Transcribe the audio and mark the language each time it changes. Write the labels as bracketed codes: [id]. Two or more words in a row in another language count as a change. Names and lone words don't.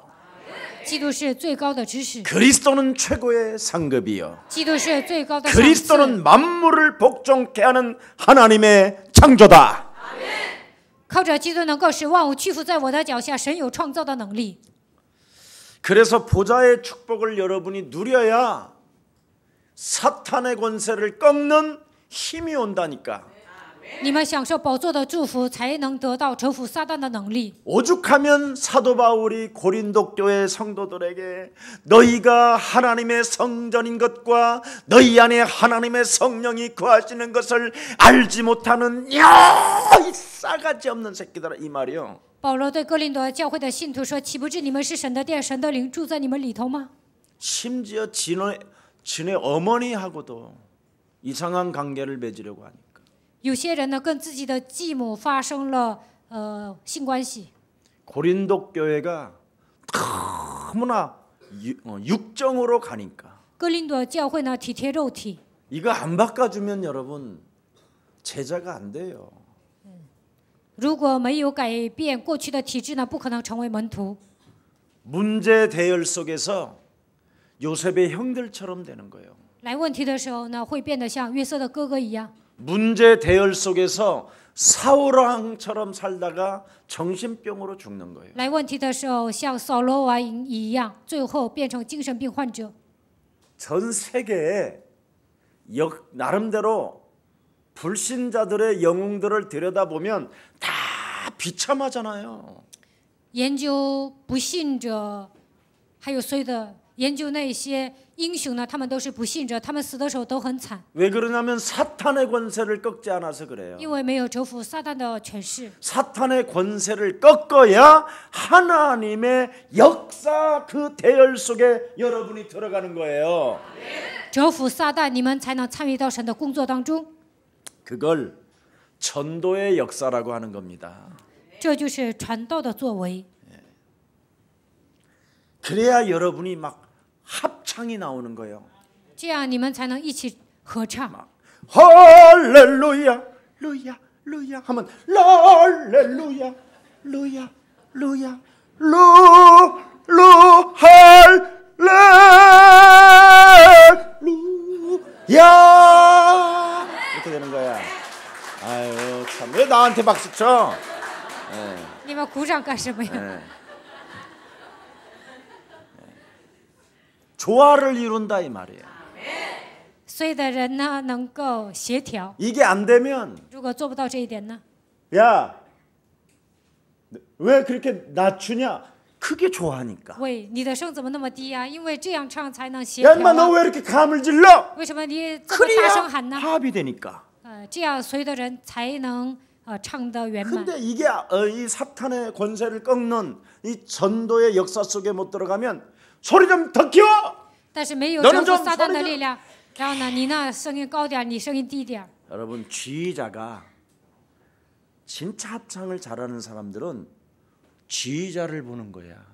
[zh] 基督是最高的知识， [ko] 그리스도는 최고의 상급이요. [zh] 基督是最高的赏赐。 [ko] 그리스도는 만물을 복종케 하는 하나님의 창조다. [zh] 靠着基督能够使万物屈服在我的脚下，神有创造的能力。 [ko] 그래서 보좌의 축복을 여러분이 누려야 사탄의 권세를 꺾는 힘이 온다니까. [zh] 你们享受宝座的祝福，才能得到折服撒旦的能力。 [ko] 오죽하면 사도 바울이 고린도 교회 성도들에게 너희가 하나님의 성전인 것과 너희 안에 하나님의 성령이 거하시는 것을 알지 못하는 이 싸가지 없는 새끼들아 이 말이요. [zh] 保罗对哥林多教会的信徒说：“岂不知你们是神的殿，神的灵住在你们里头吗？ [ko] 심지어 진의 어머니하고도 이상한 관계를 맺으려고 하니까. [zh] 有些人呢，跟自己的继母发生了性关系。 [ko] 고린도 교회가 너무나 육정으로 가니까 [zh] 哥林多教会呢，体贴肉体。 [ko] 이거 안 바꿔주면 여러분 제자가 안 돼요. [zh] 如果没有改变过去的体制呢，不可能成为门徒。 [ko] 문제 대열 속에서 요셉의 형들처럼 되는 거예요. [zh] 来问题的时候呢，会变得像约瑟的哥哥一样。 [ko] 문제 대열 속에서 사울왕처럼 살다가 정신병으로 죽는 거예요. [zh] 来问题的时候，像扫罗王一样，最后变成精神病患者。 [ko] 전 세계에 나름대로 불신자들의 영웅들을 들여다보면 다 비참하잖아요. [zh] 研究不信者，还有所有的研究那些英雄呢，他们都是不信者，他们死的时候都很惨， [ko] 왜 그러냐면 사탄의 권세를 꺾지 않아서 그래요. [zh] 因为没有折服撒旦的权势。 [ko] 사탄의 권세를 꺾어야 하나님의 역사 그 대열 속에 여러분이 들어가는 거예요. [zh] 折服撒旦，你们才能参与到神的工作当中。 [ko] 그걸 전도의 역사라고 하는 겁니다. [zh] 这就是传道的作为。 [ko] 그래야 여러분이 막 합창이 나오는 거예요. [zh] 这样你们才能一起合唱。 [ko] 할렐루야 루야 루야 하면 랄렐루야 루야 루야 루루 할렐루야 이렇게 되는 거야. 아유 참 왜 나한테 박수 쳐? [zh] 你们鼓掌干什么呀？ [ko] 네. 조화를 이룬다 이 말이에요. 所有的人呢能够协调。 이게 안 되면 如果做不到这一点呢？ 야, 왜 그렇게 낮추냐? 그게 좋아하니까. [zh] 喂，你的声怎么那么低啊？因为这样唱才能协 [ko] 야 [zh] 调 [ko] 인마 너 [zh] 啊。 [ko] 왜 이렇게 감을 질러? [zh] 为什么你这么大声 [ko] 그래야 [zh] 喊呢？ [ko] 합이 되니까. [zh] 这样所有的人才能唱得圆满。 [ko] 근데 이게 이 사탄의 권세를 꺾는 이 전도의 역사 속에 못 들어가면 소리 좀 더 키워. [zh] 但是没有 [ko] 너는 [zh] 征 [ko] 좀 [zh] 服撒旦的 [ko] 소리 [zh] 力 [ko] 좀. [zh] 量，然后呢，你那声音高点，你声音低点。 [ko] 여러분 지휘자가 진짜 합창을 잘하는 사람들은 지휘자를 보는 거야.